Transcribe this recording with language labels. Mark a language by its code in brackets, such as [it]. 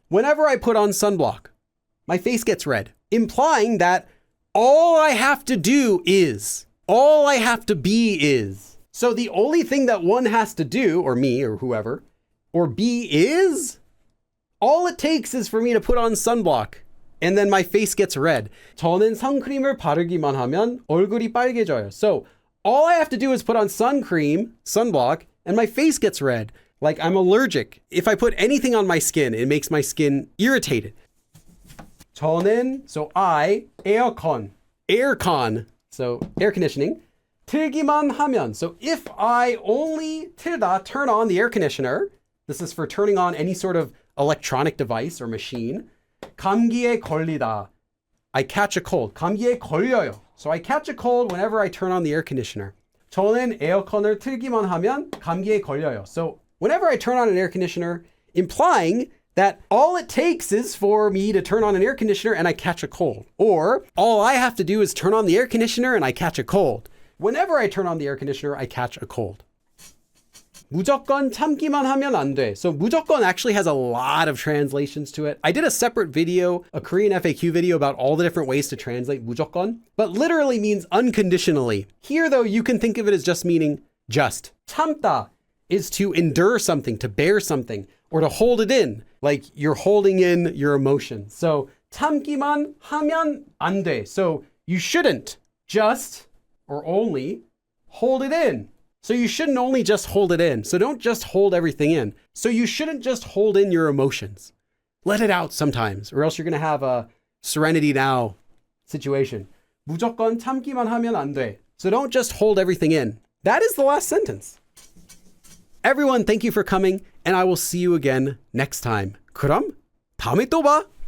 [en] Whenever I put on sunblock, my face gets red, implying that all I have to do is, all I have to be is. So the only thing that one has to do, or me or whoever, or be is, all it takes is for me to put on sunblock and then my face gets red. [ko] 저는 선크림을 바르기만 하면 얼굴이 빨개져요. [en] So all I have to do is put on sun cream, sunblock, and my face gets red. Like I'm allergic. If I put anything on my skin, it makes my skin irritated. [ko] 저는, [en] so I, aircon, so air conditioning. [ko] 틀기만 하면, [en] so if I only 틀다, turn on the air conditioner, this is for turning on any sort of electronic device or machine. [ko] 감기에 걸리다, [en] I catch a cold. [ko] 감기에 걸려요. [en] So I catch a cold whenever I turn on the air conditioner. [ko] 저는 에어컨을 틀기만 하면 감기에 걸려요. [en] So whenever I turn on an air conditioner, implying that all it takes is for me to turn on an air conditioner and I catch a cold. Or all I have to do is turn on the air conditioner and I catch a cold. Whenever I turn on the air conditioner, I catch a cold. [ko] 무조건 참기만 하면 안 돼. [en] So 무조건 actually has a lot of translations to it. I did a separate video, a Korean FAQ video about all the different ways to translate 무조건, but literally means unconditionally. Here though, you can think of it as just meaning just. 참다 is to endure something, to bear something, or to hold it in, like you're holding in your emotions. [ko] So 참기만 하면 안 돼. [en] So you shouldn't just or only hold it in. So you shouldn't only just hold it in. So don't just hold everything in. So you shouldn't just hold in your emotions. Let it out sometimes, or else you're going to have a Serenity Now situation. [ko] 무조건 참기만 하면 안 돼. [en] So don't just hold everything in. That is the last sentence. Everyone, thank you for coming, and I will see you again next time. [ko] 그럼 다음에 또 봐.